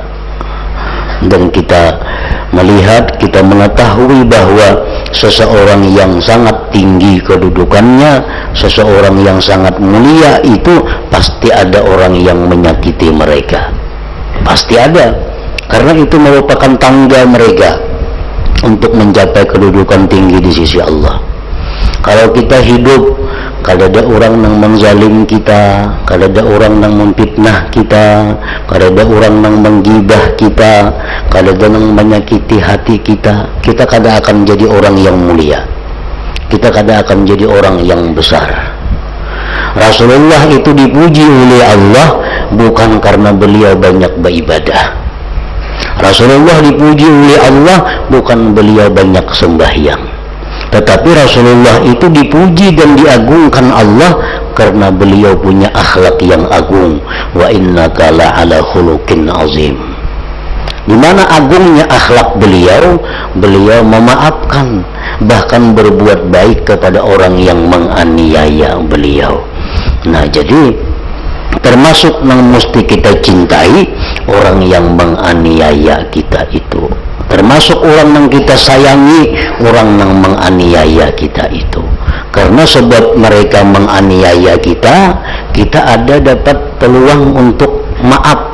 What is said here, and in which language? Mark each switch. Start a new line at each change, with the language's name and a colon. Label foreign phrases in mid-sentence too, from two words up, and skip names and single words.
Indonesian: Dan kita melihat, kita mengetahui bahwa seseorang yang sangat tinggi kedudukannya, seseorang yang sangat mulia itu pasti ada orang yang menyakiti mereka, pasti ada, karena itu merupakan tangga mereka untuk mencapai kedudukan tinggi di sisi Allah.
Banjar: Kalau kita hidup kadada orang nang menzalim kita, kadada orang nang memfitnah kita, kadada orang nang menggibah kita, kadada nang menyakiti hati kita, kita kada akan jadi orang yang mulia, kita kada akan jadi orang yang besar.
Indonesian: Rasulullah itu dipuji oleh Allah bukan karena beliau banyak beribadah. Rasulullah dipuji oleh Allah bukan beliau banyak sembahyang, tetapi Rasulullah itu dipuji dan diagungkan Allah karena beliau punya akhlak yang agung.
Arabic: وإنك لعلى خلق عظيم.
Indonesian: Di mana agungnya akhlak beliau, beliau memaafkan, bahkan berbuat baik kepada orang yang menganiaya beliau. Nah, jadi termasuk yang mesti kita cintai orang yang menganiaya kita itu, termasuk orang yang kita sayangi orang yang menganiaya kita itu, karena sebab mereka menganiaya kita, kita ada dapat peluang untuk maaf.